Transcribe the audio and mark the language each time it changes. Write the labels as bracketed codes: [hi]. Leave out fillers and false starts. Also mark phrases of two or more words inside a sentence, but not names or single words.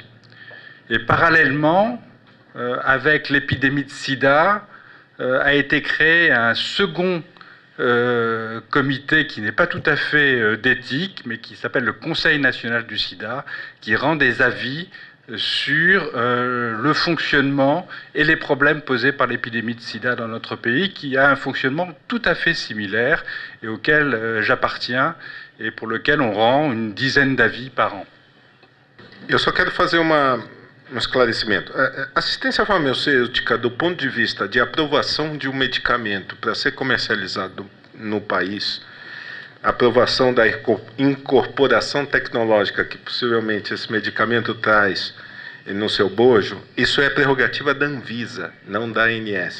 [fr] Et parallèlement, avec l'épidémie de sida, a été créé un second comité qui n'est pas tout à fait d'éthique, mais qui s'appelle le Conseil national du sida, qui rend des avis sur le fonctionnement et les problèmes posés par l'épidémie de sida dans notre pays, qui a un fonctionnement tout à fait similaire et auquel j'appartiens et pour lequel on rend une dizaine d'avis par an. [pt] Eu só quero fazer um esclarecimento. A assistência farmacêutica, do ponto de vista de aprovação de um medicamento para ser comercializado no país, a aprovação da incorporação tecnológica que possivelmente esse medicamento traz no seu bojo, isso é prerrogativa da Anvisa, não da ANS.